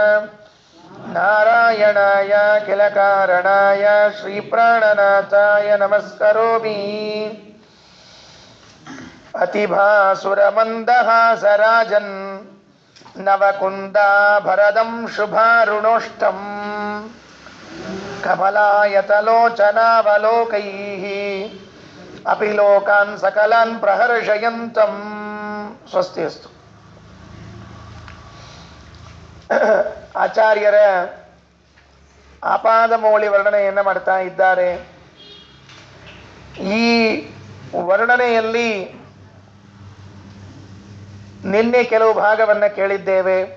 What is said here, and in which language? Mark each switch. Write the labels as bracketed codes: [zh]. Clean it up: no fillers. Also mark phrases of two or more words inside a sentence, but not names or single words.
[sa] ನಾರಾಯಣಾಯ ಕಿಲ ಕಾರಣಾಯ ಶ್ರೀಪ್ರಾಣನಾಥಾಯ ನಮಸ್ಕರೋಮಿ ಅತಿಭಾಸುರಮಂದಹಾಸರಾಜನ್ ನವಕುಂದಾಭರದಂ ಶುಭಾರುಣೋಷ್ಟಂ ಕಮಲಾಯತಲೋಚನಾವಲೋಕೈಃ ಅಪಿ ಲೋಕಾನ್ ಸಕಲಾನ್ ಪ್ರಹರ್ಷಯಂತಂ ಸ್ವಸ್ತಿ ಅಸ್ತು. [kn] ಆಚಾರ್ಯರ ಆಪಾದಮೌಳಿ ವರ್ಣನೆಯನ್ನು ಮಾಡ್ತಾ ಇದ್ದಾರೆ. ಈ ವರ್ಣನೆಯಲ್ಲಿ ನಿನ್ನೆ ಕೆಲವು ಭಾಗವನ್ನು ಕೇಳಿದ್ದೇವೆ.